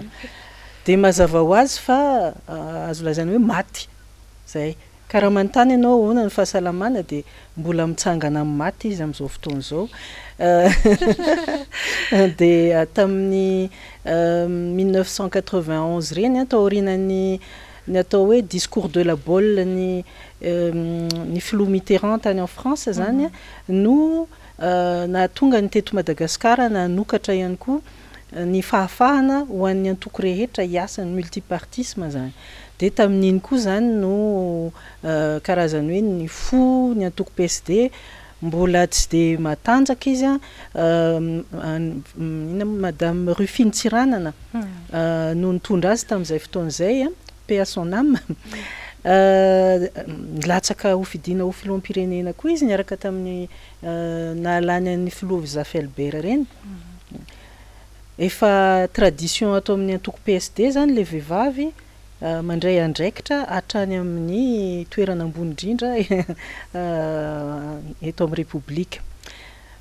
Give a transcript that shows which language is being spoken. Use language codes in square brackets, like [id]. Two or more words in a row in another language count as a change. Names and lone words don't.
[mg] Dia mazava ho azy fa azo lazaina hoe maty zay. Ka raha manontany ianao ahoana ny fahasalamana dia mbola mitsangana amin'ny maty izy amin'izao fotoana izao. Dia tamin'ny 1991 reny taorianany ny atao hoe [fr] discours de la Bolle [mg] ny filoha Mitterrand tany [fr] en France [mg] zany no nahatonga ny teto Madagasikara nanokatra ihany koa ny fahafahana ho an'ny antoko rehetra hiasa ny multipartisme zany. Dia tamin'iny koa zany no karazany hoe ny fo ny antoko PSD mbola tsy dia matanjaka izy Madame Rufine Tsiranana no nitondra azy tamin'izay fotoana izay [fr] paix à son âme. [mg] Latsaka ho fidiana ho filoham-pirenena koa izy niaraka tamin'ny nahalany an'ny filoha Zafy Albert reny. Efa tradition atao amin'ny antoko PSD zany le vehivavy mandray andraikitra hatrany amin'ny toerana ambony indrindra eto amin'ny Republika.